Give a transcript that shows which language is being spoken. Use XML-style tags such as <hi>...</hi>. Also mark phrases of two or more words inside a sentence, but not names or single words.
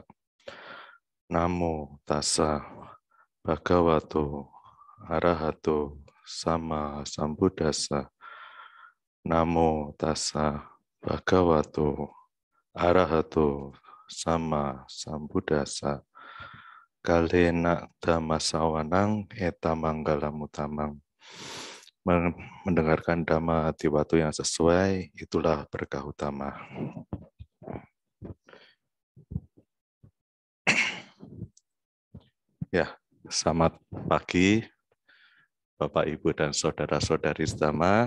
<pi>Namo tassa bhagavato arahato sama sambuddhassa. Namo tassa bhagavato arahato sama sambuddhassa. Kalena dhammasawanang eta manggalamutamang.</pi> <id>Mendengarkan dhamma di waktu yang sesuai, itulah berkah utama. Ya, selamat pagi Bapak, Ibu, dan saudara-saudari Dhamma.</id>